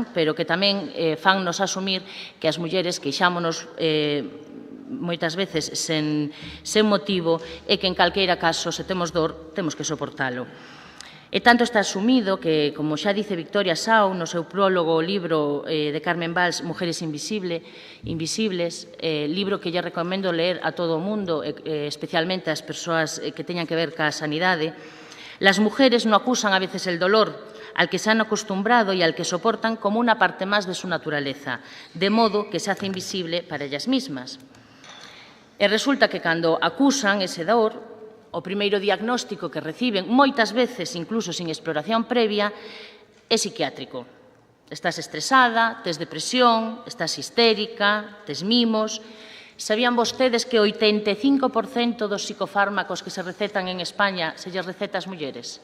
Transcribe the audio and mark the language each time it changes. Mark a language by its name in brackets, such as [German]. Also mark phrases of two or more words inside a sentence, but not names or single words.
[Galician] Pero que tamén fannos asumir que as mulleres queixámonos moitas veces sen motivo e que en calqueira caso, se temos dor, temos que soportalo. E tanto está asumido que, como xa dice Victoria Sau no seu prólogo o libro de Carmen Valls, Mujeres Invisibles, libro que lle recomendo ler a todo o mundo, especialmente ás persoas que teñan que ver ca sanidade. [Spanish] Las mujeres no acusan a veces el dolor al que se han acostumbrado y al que soportan como una parte más de su naturaleza, de modo que se hace invisible para ellas mismas. [Galician] E resulta que cando acusan ese dor, o primeiro diagnóstico que reciben, moitas veces incluso sin exploración previa, é psiquiátrico. Estás estresada, tes depresión, estás histérica, tes mimos. Sabían vostedes que o 85% dos psicofármacos que se recetan en España se lles receta ás mulleres?